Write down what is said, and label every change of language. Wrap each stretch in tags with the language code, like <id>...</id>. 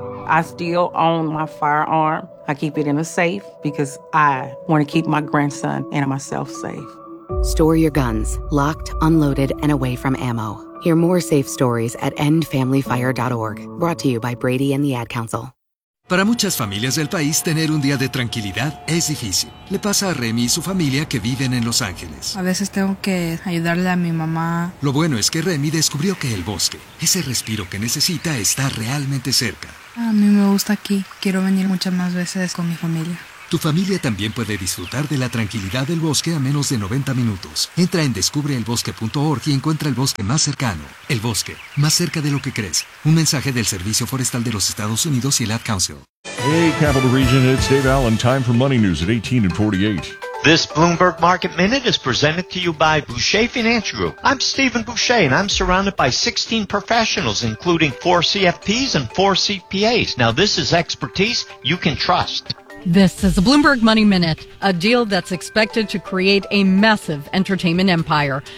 <en>I still own my firearm. I keep it in a safe because I want to keep my grandson and myself safe. Store your guns locked, unloaded, and away from ammo. Hear more safe stories at endfamilyfire.org. Brought to you by Brady and the Ad Council.</en> <es>Para muchas familias del país, tener un día de tranquilidad es difícil. Le pasa a Remy y su familia que viven en Los Ángeles. A veces tengo que ayudarle a mi mamá. Lo bueno es que Remy descubrió que el bosque, ese respiro que necesita, está realmente cerca. A mí me gusta aquí. Quiero venir muchas más veces con mi familia. Tu familia también puede disfrutar de la tranquilidad del bosque a menos de 90 minutos. Entra en descubreelbosque.org y encuentra el bosque más cercano. El bosque, más cerca de lo que crees. Un mensaje del Servicio Forestal de los Estados Unidos y el Ad Council.</es> <en>Hey, Capital Region, it's Dave Allen. Time for Money News at 18 and 48. This Bloomberg Market Minute is presented to you by Boucher Financial Group. I'm Stephen Boucher, and I'm surrounded by 16 professionals, including 4 CFPs and 4 CPAs. Now, this is expertise you can trust. This is the Bloomberg Money Minute, a deal that's expected to create a massive entertainment empire.</en>